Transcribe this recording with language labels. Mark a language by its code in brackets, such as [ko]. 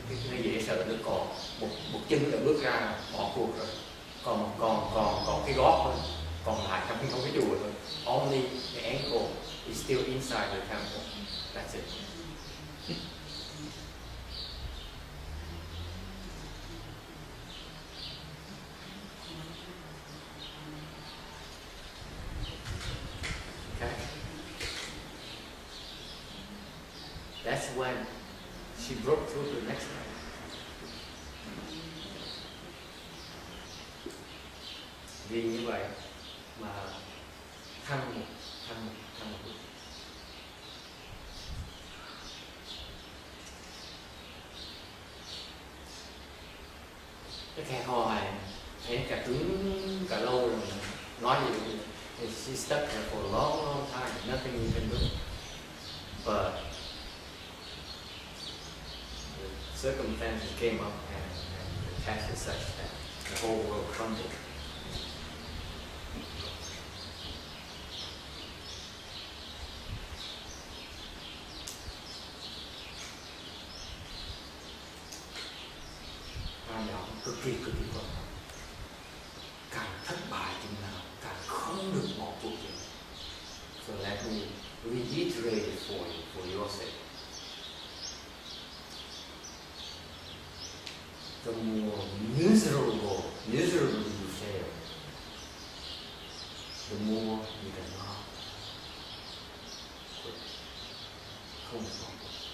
[vi] Cái dễ sợ nó còn một chân đã bước ra bỏ cuộc rồi. Còn cái gót thôi, còn lại trong cái chùa thôi. [en] Only the ankle is still inside the temple. That's it. Okay. That's when she broke through to the next level. [vi] Vì như vậy mà thăng một bước. Cái khe hò này thấy cả cứng cả lâu rồi, nói gì cũng [en] she stuck there for a long time, nothing you can do. But the circumstances came up and the test is such that the whole world crumbled. [vi] Cực kỳ quan trọng. Càng thất bại chừng nào càng không được bỏ cuộc chừng. [en] So let me reiterate it for your sake. The more miserably you fail, the more you cannot quit. [vi] Không bỏ cuộc.